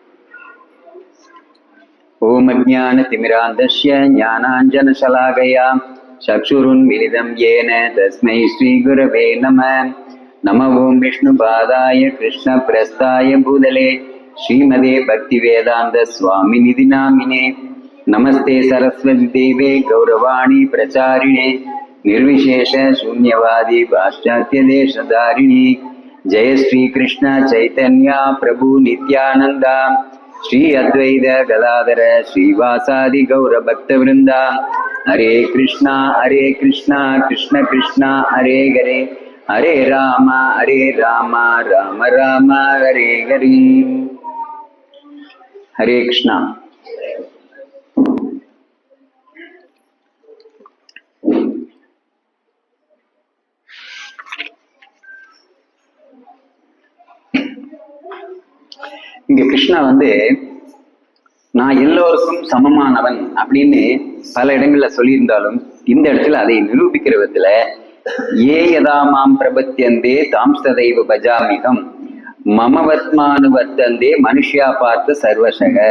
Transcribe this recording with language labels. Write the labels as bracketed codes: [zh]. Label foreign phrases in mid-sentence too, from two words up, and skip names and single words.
[sa] ओम् अज्ञान तिमिरान्धस्य ज्ञानाञ्जन शलाकया चक्षुरुन्मीलितं येन तस्मै श्री गुरवे नमः. नम ओम् विष्णु पादाय कृष्ण प्रस्थाय भूतले श्रीमते भक्ति वेदान्त स्वामी निति नामिने. नमस्ते सरस्वती देवे गौरवाणी प्रचारिणे निर्विशेष शून्यवादी पाश्चात्य देशधारिणी. जय श्री कृष्ण चैतन्य प्रभु नित्यानंदा श्री अद्वैत गदाधर श्रीवासादि गौर भक्त वृंदा. हरे कृष्णा कृष्ण कृष्ण हरे हरे हरे राम राम राम हरे हरे. हरे कृष्णा. [ta] இங்க கிருஷ்ணா நான் எல்லோருக்கும் சமமானவன் அப்படின்னு பல இடங்கள்ல சொல்லியிருந்தாலும் இந்த இடத்துல அதை நிரூபிக்கிற விதத்துல [sa] ये यथा मां प्रपद्यन्ते तांस्तथैव भजाम्यहम् ममवर्त्मानुवर्तन्ते मनुष्याः पार्थ सर्वशः.